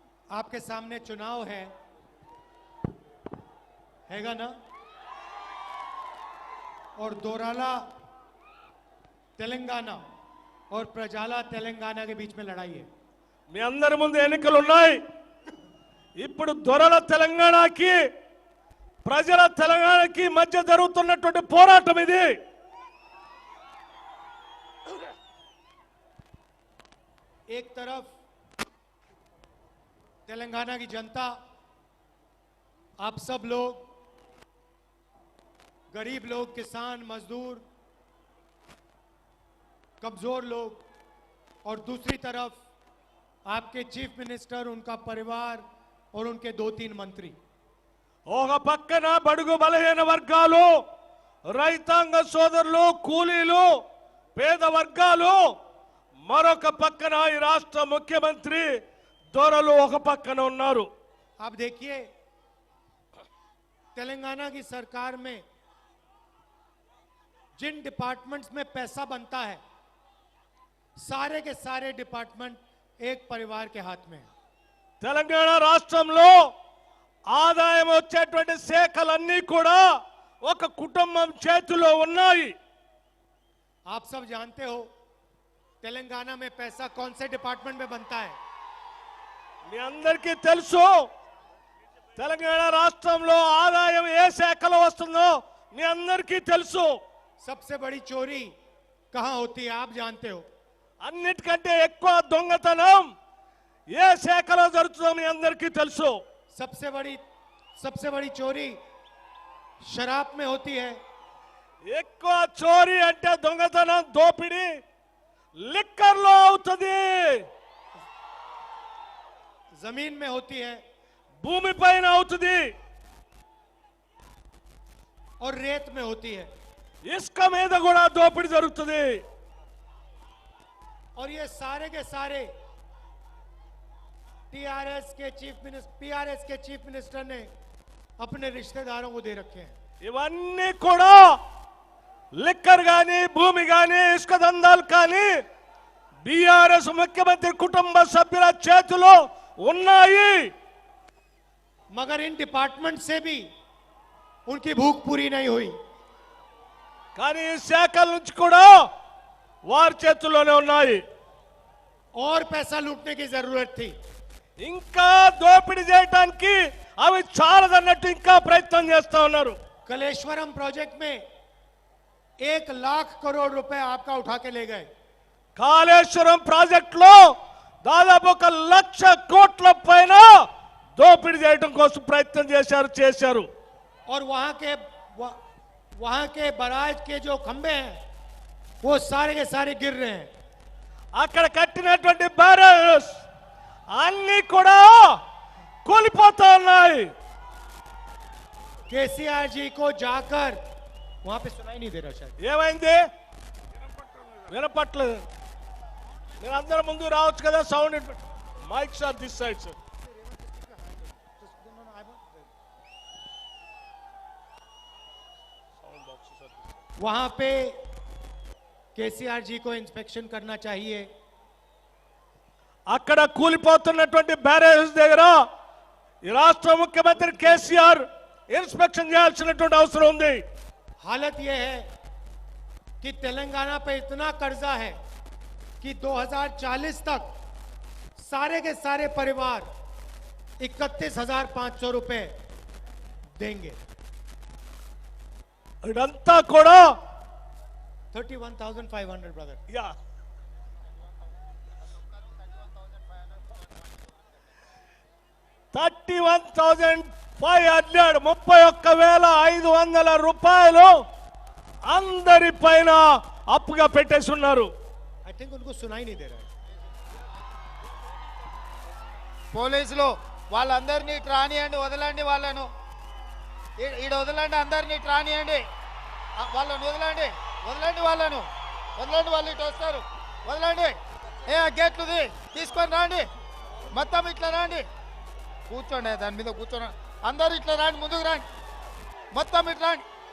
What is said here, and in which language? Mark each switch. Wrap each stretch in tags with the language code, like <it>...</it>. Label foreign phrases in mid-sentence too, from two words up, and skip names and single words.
<hi>आपके सामने चुनाव हैगा ना, और दोराला तेलंगाना और प्रजाला तेलंगाना के बीच में लड़ाई है।</hi> <te>మీ అందరి ముందు ఎన్నికలు ఉన్నాయి. ఇప్పుడు దొరల తెలంగాణకి ప్రజల తెలంగాణకి మధ్య జరుగుతున్నటువంటి పోరాటం ఇది.</te> <hi>एक तरफ तेलंगाना की जनता, आप सब लोग, गरीब लोग, किसान, मजदूर, कमजोर लोग, और दूसरी तरफ आपके</hi> <en>chief minister,</en> <hi>उनका परिवार और उनके 2-3 मंत्री।</hi> <te>ఒక పక్కన బడుగు బలహీన వర్గాలు, రైతాంగ సోదరులు, కూలీలు, పేద వర్గాలు, మరొక పక్కన ఈ రాష్ట్ర ముఖ్యమంత్రి దొరలు ఒక పక్కన ఉన్నారు.</te> <hi>आप देखिए, तेलंगाना की सरकार में जिन डिपार्टमेंट्स में पैसा बनता है, सारे के सारे डिपार्टमेंट एक परिवार के हाथ में है।</hi> <te>తెలంగాణ రాష్ట్రంలో ఆదాయం వచ్చేటువంటి శాఖలన్నీ కూడా ఒక కుటుంబం చేతిలో ఉన్నాయి.</te> <hi>आप सब जानते हो तेलंगाना में पैसा कौन से डिपार्टमेंट में बनता है।</hi> <te>మీ అందరికీ తెలుసు తెలంగాణ రాష్ట్రంలో ఆదాయం ఏ శాఖలో వస్తుందో మీ అందరికీ తెలుసు.</te> <hi>सबसे बड़ी चोरी कहां होती है, आप जानते हो।</hi> <te>అన్నిటికంటే ఎక్కువ దొంగతనం ఏ శాఖలో జరుగుతుందో మీ అందరికీ తెలుసు.</te> <hi>सबसे बड़ी चोरी शराब में होती है।</hi> <te>ఎక్కువ చోరీ అంటే దొంగతనం, దోపిడీ లిక్కర్ లో అవుతుంది,</te> <hi>जमीन में होती है,</hi> <te>భూమి పైన అవుతుంది,</te> <hi>और रेत में होती है।</hi> <te>ఇసుక మీద కూడా దోపిడీ జరుగుతుంది.</te> <hi>और ये सारे के सारे पीआरएस के</hi> <en>chief minister</en> <hi>ने अपने रिश्तेदारों को दे रखे हैं।</hi> <te>ఇవన్నీ కూడా లిక్కర్ గాని, భూమి గాని, ఇసుక దందాలు కానీ బీఆర్ఎస్ ముఖ్యమంత్రి కుటుంబ సభ్యుల చేతిలో ఉన్నాయి.</te> <hi>मगर इन डिपार्टमेंट से भी उनकी भूख पूरी नहीं हुई।</hi> <te>కానీ ఈ శాఖల నుంచి కూడా వారి చేతుల్లోనే ఉన్నాయి.</te> <hi>और पैसा लूटने की जरूरत थी।</hi> <te>ఇంకా దోపిడీ చేయడానికి అవి చాలదన్నట్టు ఇంకా ప్రయత్నం చేస్తా ఉన్నారు.</te> <hi>कलेश्वरम प्रोजेक्ट में 1 लाख करोड़ रुपए आपका उठा के ले गए।</hi> <te>కాళేశ్వరం ప్రాజెక్ట్ లో దాదాపు 1 లక్ష కోట్ల పైన దోపిడీ చేయడం కోసం ప్రయత్నం చేశారు.</te> <hi>और वहां के बराज के जो खंभे हैं वो सारे के सारे गिर रहे हैं।</hi> <te>అక్కడ కట్టినటువంటి బ్యారేజెస్ అన్ని కూడా కూలిపోతా ఉన్నాయి.</te> <hi>केसीआर जी को जाकर वहां पे सुनाई नहीं दे रहा शायद।</hi> <te>ఏమైంది వినపట్లేదు. మీరు అందరూ ముందు రావచ్చు కదా.</te> <en>sound mics are this side sir.</en> <hi>वहां पे केसीआर जी को इंस्पेक्शन करना चाहिए।</hi> <te>అక్కడ కూలిపోతున్నటువంటి బ్యారేజెస్ దగ్గర ఈ రాష్ట్ర ముఖ్యమంత్రి కేసీఆర్ ఇన్స్పెక్షన్ చేయాల్సినటువంటి అవసరం ఉంది.</te> <hi>हालत यह है कि तेलंगाना पे इतना कर्जा है कि 2040 तक सारे के सारे परिवार 31,500 रुपए देंगे।</hi> <te>ఇదంతా కూడా</te> <hi>31,500 ब्रदर।</hi> <te>యా 31,500 రూపాయలు అందరి పైన అప్పుగా పెట్టేసి ఉన్నారు.</te> <en>I think</en> <hi>उनको सुनाई नहीं दे रहा है।</hi> <te>పోలీసులు వాళ్ళందరినీ రానియండి, వదలండి వాళ్ళను, ఈడ వదలండి, అందరినీ రానియండి, వాళ్ళను వదలండి, వాళ్ళను వదలండి, వాళ్ళు ఇటు వస్తారు, వదలండి. ఆ గేట్లు తీసుకొని రండి, మొత్తం ఇట్లా రండి, కూర్చోండి, దాని మీద కూర్చోండి, అందరు ఇట్లా రండి, ముందుకు రండి, మొత్తం ఇట్లా రండి.</te>